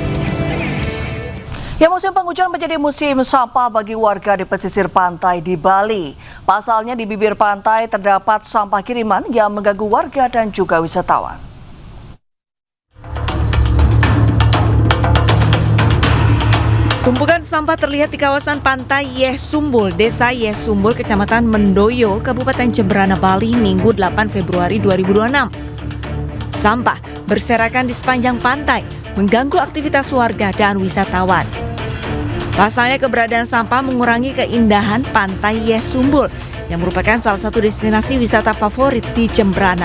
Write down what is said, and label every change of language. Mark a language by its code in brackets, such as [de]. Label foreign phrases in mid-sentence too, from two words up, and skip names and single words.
[id] Ya, musim penghujan menjadi musim sampah bagi warga di pesisir pantai di Bali. Pasalnya di bibir pantai terdapat sampah kiriman yang mengganggu warga dan juga wisatawan. Tumpukan sampah terlihat di kawasan pantai Yeh Sumbul, Desa Yeh Sumbul, Kecamatan Mendoyo, Kabupaten Jemberana, Bali, Minggu 8 Februari 2026. Sampah berserakan di sepanjang pantai, mengganggu aktivitas warga dan wisatawan. Pasalnya keberadaan sampah mengurangi keindahan pantai Yeh Sumbul, yang merupakan salah satu destinasi wisata favorit di Jemberana.